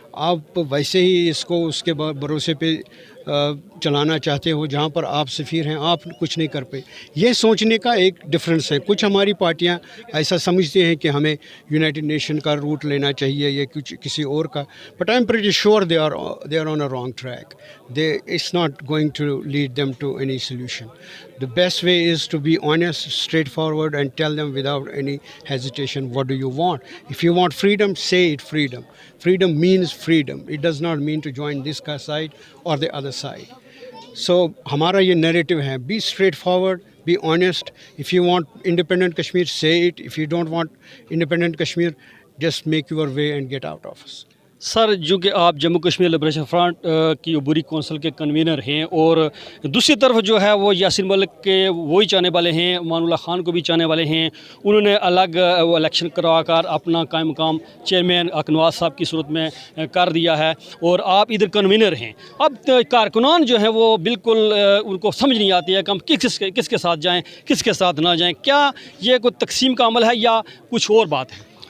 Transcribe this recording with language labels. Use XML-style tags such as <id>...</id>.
<ur>آپ ویسے ہی اس کو اس کے بھروسے پہ چلانا چاہتے ہو جہاں پر آپ سفیر ہیں، آپ کچھ نہیں کر پائے. یہ سوچنے کا ایک ڈفرینس ہے. کچھ ہماری پارٹیاں ایسا سمجھتے ہیں کہ ہمیں یونائٹڈ نیشن کا روٹ لینا چاہیے یا کچھ کسی اور کا.</ur> <en>But I am pretty sure they are on a wrong track. It's not going to lead them to any solution. The best way is to be honest, straightforward, and tell them without any hesitation what do you want. If you want freedom, say it freedom. Freedom means freedom. It does not mean to join this side or the other side. So</en> <ur>ہمارا یہ narrative ہے,</ur> <en>be straightforward, be honest. If you want independent Kashmir, say it. If you don't want independent Kashmir, just make your way and get out of us.</en> <ur>سر جو کہ آپ Jammu Kashmir liberation front کی عبوری council کے convener ہیں اور دوسری طرف جو ہے وہ یاسین ملک کے وہی چاہنے والے ہیں، امان اللہ خان کو بھی چاہنے والے ہیں، انہوں نے الگ الیکشن کروا کر اپنا قائم مقام چیئرمین نواز صاحب کی صورت میں کر دیا ہے اور آپ ادھر کنوینر ہیں۔ اب کارکنان جو ہیں وہ بالکل ان کو سمجھ نہیں آتی ہے کہ ہم کس کے ساتھ جائیں، کس کے ساتھ نہ جائیں، کیا یہ کوئی تقسیم کا عمل ہے یا کچھ اور بات ہے؟</ur>